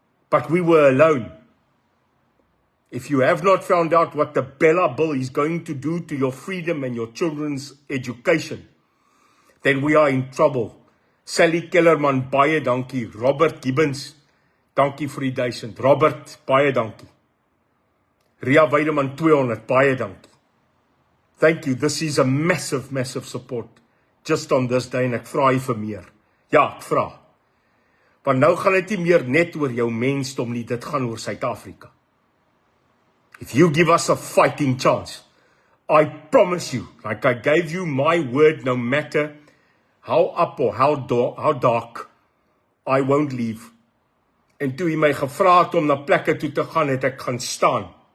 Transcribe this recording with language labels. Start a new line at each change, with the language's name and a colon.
English: But we were alone. If you have not found out what the Bella Bill is going to do to your freedom and your children's education, then we are in trouble.
Afrikaans: Sally Kellerman, baie dankie. Robert Gibbons, dankie vir die 1000. Robert, baie dankie. Ria Weideman, 200, baie dankie.
English: Thank you, this is a massive, massive support. Just on this day,
Afrikaans: en ek vra jy vir meer. Ja, ek vra. Want nou gaan dit nie meer net oor jou mensdom nie, dit gaan oor Suid-Afrika.
English: If you give us a fighting chance, I promise you, like I gave you my word, no matter how up or how dark, I won't leave.
Afrikaans: En toe hy my gevra het om na plekke toe te gaan, het ek gaan staan.